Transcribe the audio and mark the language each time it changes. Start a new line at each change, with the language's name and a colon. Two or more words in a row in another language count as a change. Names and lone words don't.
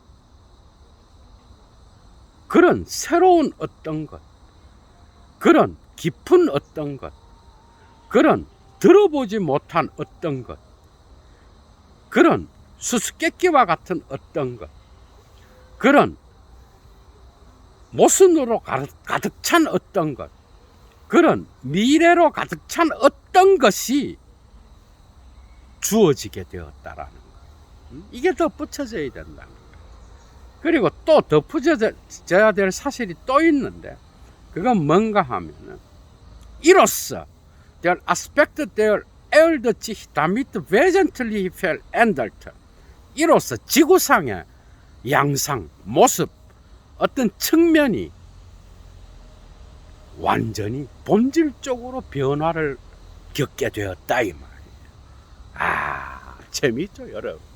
Korean: 그런 새로운 어떤 것, 그런 깊은 어떤 것, 그런 들어보지 못한 어떤 것, 그런 수수께끼와 같은 어떤 것, 그런 모순으로 가득 찬 어떤 것, 그런 미래로 가득 찬 어떤 것이 주어지게 되었다라는 것. 이게 더 붙여져야 된다는 것. 그리고 또 덧붙여져야 될 사실이 또 있는데 그건 뭔가 하면은 이로써
German: der Aspekt der Erde sich damit wesentlich verändert.
Korean: 이로써 지구상의 양상, 모습, 어떤 측면이 완전히 본질적으로 변화를 겪게 되었다 이 말이에요. 아, 재미있죠 여러분.